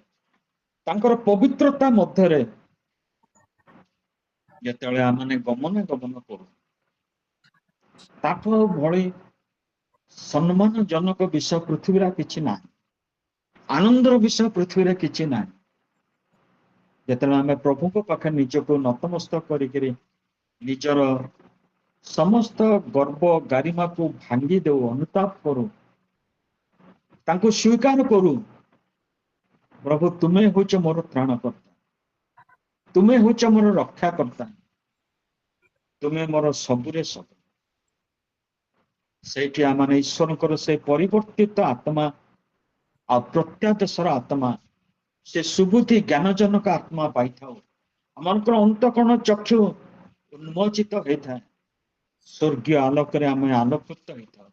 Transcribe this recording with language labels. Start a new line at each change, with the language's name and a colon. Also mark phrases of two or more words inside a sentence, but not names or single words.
Odia: ତାଙ୍କର ପବିତ୍ରତା ମଧ୍ୟରେ ଯେତେବେଳେ ଆମମାନେ ଗମନାଗମନ କରୁ, ତାଠୁ ଭଳି ସମ୍ମାନଜନକ ବିଷୟ ପୃଥିବୀରେ କିଛି ନାହିଁ। ଆନନ୍ଦର ବିଷୟ ପୃଥିବୀରେ କିଛି ନାହିଁ। ଯେତେବେଳେ ଆମେ ପ୍ରଭୁଙ୍କ ପାଖରେ ନିଜକୁ ନତମସ୍ତକ କରିକିରି ନିଜର ସମସ୍ତ ଗର୍ବ ଗରିମା କୁ ଭାଙ୍ଗି ଦେଉ, ଅନୁତାପ କରୁ, ତାଙ୍କୁ ସ୍ୱୀକାର କରୁ। ପ୍ରଭୁ ତୁମେ ହିଁ ମୋର ତ୍ରାଣକର୍ତ୍ତା, ତୁମେ ହିଁ ମୋର ରକ୍ଷାକର୍ତ୍ତା, ତୁମେ ମୋର ସବୁରେ ସବୁ। ସେଇଠି ଆମେ ଈଶ୍ୱରଙ୍କର ସେ ପରିବର୍ତ୍ତିତ ଆତ୍ମା ଆଉ ପ୍ରତ୍ୟାଦେଶର ଆତ୍ମା, ସେ ସୁବୁଦ୍ଧି ଜ୍ଞାନଜନକ ଆତ୍ମା ପାଇଥାଉ। ଆମଙ୍କର ଅନ୍ତଃକରଣ ଚକ୍ଷୁ ଉନ୍ମୋଚିତ ହେଇଥାଏ, ସ୍ୱର୍ଗୀୟ ଆଲୋକରେ ଆମେ ଆଲୋକିତ ହେଇଥାଉ।